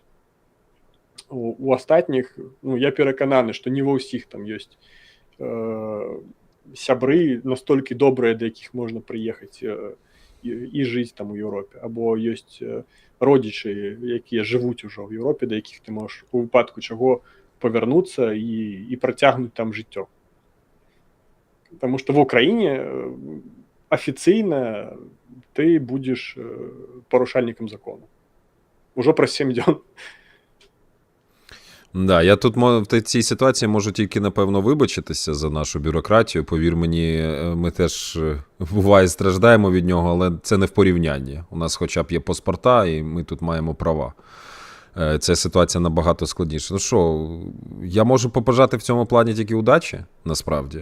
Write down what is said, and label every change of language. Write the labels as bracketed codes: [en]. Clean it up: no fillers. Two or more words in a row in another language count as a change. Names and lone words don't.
[be] У астатніх, я перакананы, што не ва ўсіх там ёсць сябры настолькі добрыя, да якіх можна прыехаць і жыць там у Еўропе, або ёсць родзічы, якія жывуць ужо ў Еўропе, да якіх ты можаш у выпадку чаго павярнуцца і працягнуць там жыццё. Таму што ва Ўкраіне афіцыйна ты будзеш парушальнікам закону. Ужо праз 7 дзён. [uk] Да, я тут в цій ситуації можу тільки, напевно, вибачитися за нашу бюрократію. Повір мені, ми теж, буває, страждаємо від нього, але це не в порівнянні. У нас хоча б є паспорта, і ми тут маємо права. Ця ситуація набагато складніша. Ну що, я можу побажати в цьому плані тільки удачі, насправді.